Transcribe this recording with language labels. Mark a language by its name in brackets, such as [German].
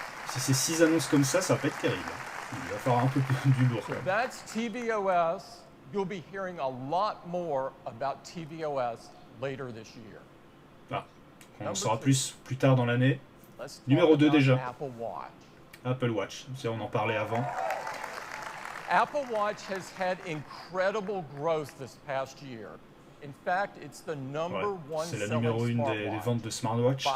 [French] Si c'est 6 annonces comme ça, ça va pas être terrible. Il va falloir un peu plus du lourd. [English] That's tvOS. You'll be hearing a lot more about tvOS later this year. [French] Ah, on en saura plus tard dans l'année. Numéro 2 déjà. Apple Watch. On en parlait avant. [English] Apple Watch has had incredible growth this past year. In fact, it's the number one [French] c'est la numéro 1 des ventes de smartwatch.